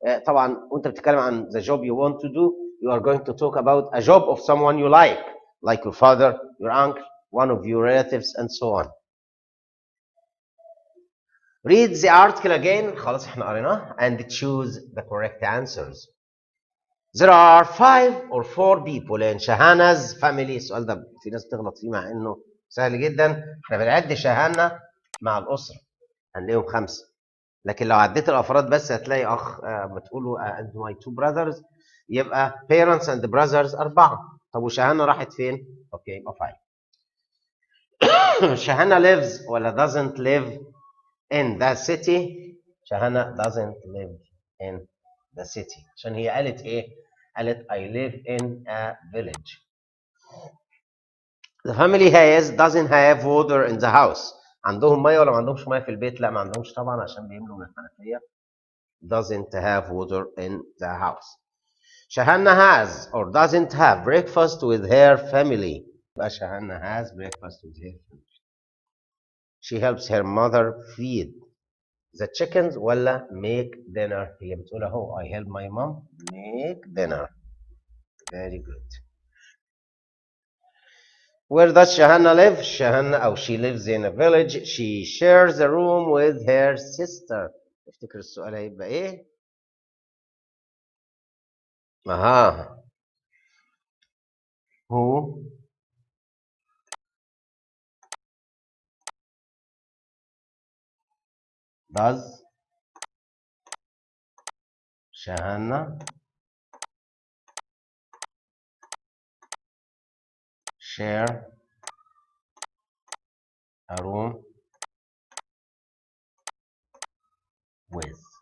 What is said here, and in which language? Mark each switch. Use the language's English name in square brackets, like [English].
[Arabic] طبعا وانت بتتكلم عن [English] the job you want to do, you are going to talk about a job of someone you like your father, your uncle, one of your relatives, and so on. Read the article again. [Arabic] خلاص احنا قريناه [English] and choose the correct answers. There are 5 or 4 people in Shahana's family. [Arabic] السؤال ده في ناس بتغلط فيه مع انه سهل جدا. احنا بنعد شهانة مع الأسرة هنلاقيهم 5، لكن لو عديت الأفراد بس هتلاقي أخ بتقولوا [English] and my 2 brothers [Arabic] يبقى [English] parents and brothers [Arabic] 4. طب وشهانة راحت فين؟ اوكي يبقى 5. [English] Shahana lives ولا doesn't live in the city؟ Shahana doesn't live in the city [Arabic] عشان هي قالت ايه؟ قالت [English] I live in a village. The family doesn't have water in the house. [Arabic] عندهم ميه ولا ما عندهمش ميه في البيت؟ لا ما عندهمش طبعا عشان بيملوا من الحنفيه. [English] Doesn't have water in the house. Shahanna has or doesn't have breakfast with her family. يبقى Shahanna has breakfast with her family. She helps her mother feed the chickens [Arabic] ولا [English] make dinner. [Arabic] هي بتقول اهو [English] I help my mom make dinner. Very good. Where does Shahanna live? Shahanna, she lives in a village. She shares a room with her sister. [Arabic] افتكر السؤال هيبقى ايه؟ اها. [English] Who does Shahanna share a room with?